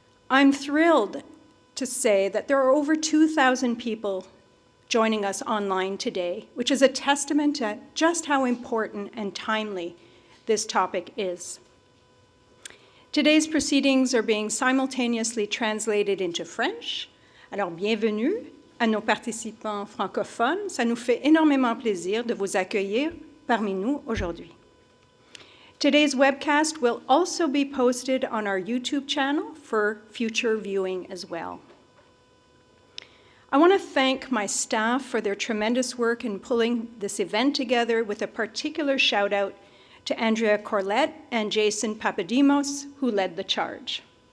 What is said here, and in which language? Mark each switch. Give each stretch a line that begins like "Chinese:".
English: I'm thrilled to say that there are over 2,000 people joining us online today, which is a testament to just how important and timely this topic is. Today's proceedings are being simultaneously translated into French.
French: Alors, bienvenue à nos participants francophones. Ça nous fait énormément plaisir de vous accueillir parmi nous aujourd'hui.
English: Today's webcast will also be posted on our YouTube channel for future viewing as well. I want to thank my staff for their tremendous work in pulling this event together, with a particular shout out to Andrea Corlett and Jason Papadimos, who led the charge.